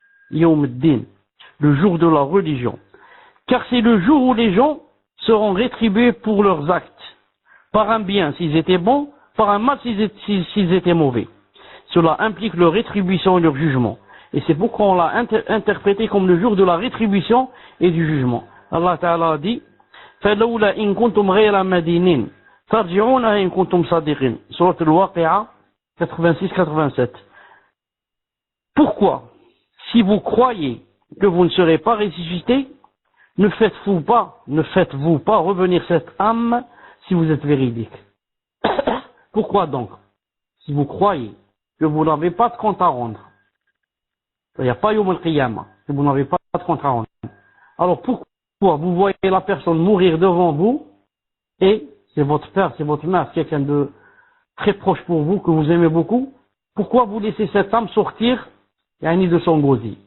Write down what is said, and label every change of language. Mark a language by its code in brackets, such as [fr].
[fr] Yawm ad-Din. Le jour de la religion. Car c'est le jour où les gens seront rétribués pour leurs actes. Par un bien s'ils étaient bons, par un mal s'ils étaient mauvais. Cela implique leur rétribution et leur jugement. Et c'est pourquoi on l'a interprété comme le jour de la rétribution et du jugement. Allah Ta'ala a dit, [ar] فَلَوْلَا إِن كُنْتُمْ غَيْرَ مَدِينِينَ تَرْجِعُونَهَا إِن كُنْتُمْ صَادِقِينَ. [fr] Sourate Al-Waqi'a 86-87. Pourquoi, si vous croyez que vous ne serez pas ressuscité, ne faites-vous pas revenir cette âme si vous êtes véridique? Pourquoi donc, si vous croyez que vous n'avez pas de compte à rendre, il n'y a pas Yawm al-Qiyamah, que vous n'avez pas de compte à rendre, alors pourquoi vous voyez la personne mourir devant vous, et c'est votre père, c'est votre mère, quelqu'un de très proche pour vous, que vous aimez beaucoup, pourquoi vous laissez cette âme sortir de son gosier?